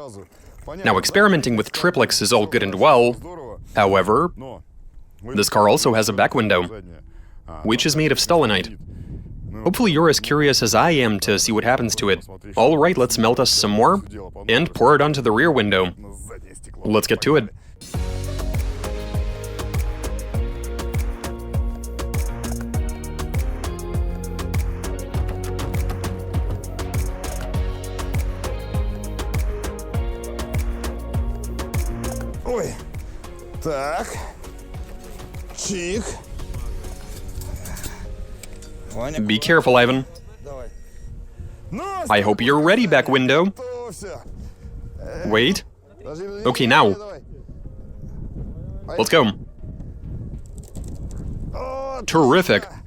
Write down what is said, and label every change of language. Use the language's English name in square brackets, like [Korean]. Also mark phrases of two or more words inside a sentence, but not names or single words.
[English] Now, experimenting with triplets is all good and well. However, this car also has a back window, which is made of stolonite. Hopefully you're as curious as I am to see what happens to it. Alright, let's melt us some more and pour it onto the rear window. Let's get to it. [Russian] Ой. Так. Чих. [English] Be careful, Ivan. I hope you're ready, back window. Wait. Okay, now. Let's go. Terrific.